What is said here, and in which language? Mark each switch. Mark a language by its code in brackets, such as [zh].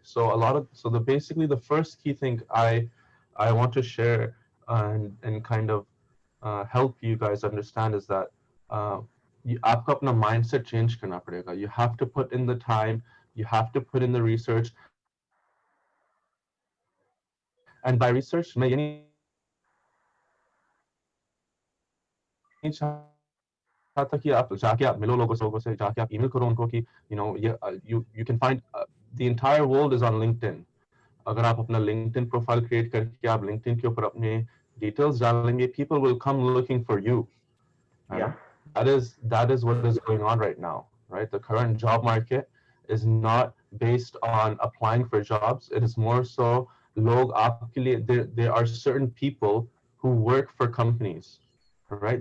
[en] So basically the first key thing I want to share and kind of help you guys understand is that [hi] आपको अपना mindset change करना पड़ेगा. [en] You have to put in the time, you have to put in the research. And by research, [hi] मैं ये नहीं चाहता कि आप जाके आप मिलो लोगों से, जाके आप email करो उनको कि [en] you can find the entire world is on LinkedIn. [hi] अगर आप अपना LinkedIn profile create करके आप LinkedIn के ऊपर अपने details डालेंगे, [en] people will come looking for you. Yeah. That is what is going on right now, right? The current job market is not based on applying for jobs. It is more so [hi] log aapke liye, [en] there are certain people who work for companies, right?